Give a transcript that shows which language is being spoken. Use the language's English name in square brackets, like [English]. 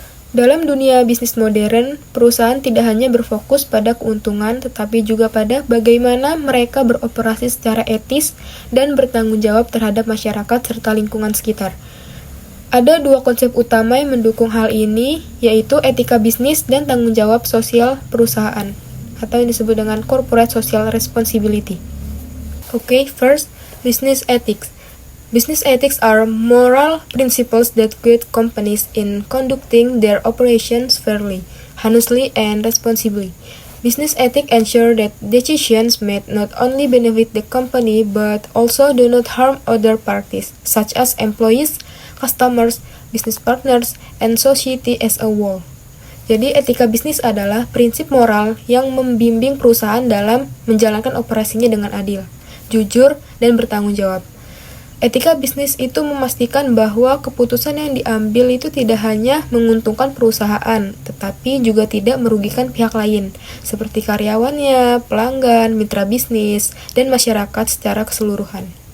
[Indonesian] Dalam dunia bisnis modern, perusahaan tidak hanya berfokus pada keuntungan tetapi juga pada bagaimana mereka beroperasi secara etis dan bertanggung jawab terhadap masyarakat serta lingkungan sekitar. Ada dua konsep utama yang mendukung hal ini, yaitu etika bisnis dan tanggung jawab sosial perusahaan, atau yang disebut dengan corporate social responsibility. [English] Okay, first, business ethics. Business ethics are moral principles that guide companies in conducting their operations fairly, honestly, and responsibly. Business ethics ensure that decisions made not only benefit the company but also do not harm other parties, such as employees, customers, business partners, and society as a whole. [Indonesian] Jadi etika bisnis adalah prinsip moral yang membimbing perusahaan dalam menjalankan operasinya dengan adil, jujur, dan bertanggung jawab. Etika bisnis itu memastikan bahwa keputusan yang diambil itu tidak hanya menguntungkan perusahaan, tetapi juga tidak merugikan pihak lain, seperti karyawannya, pelanggan, mitra bisnis, dan masyarakat secara keseluruhan.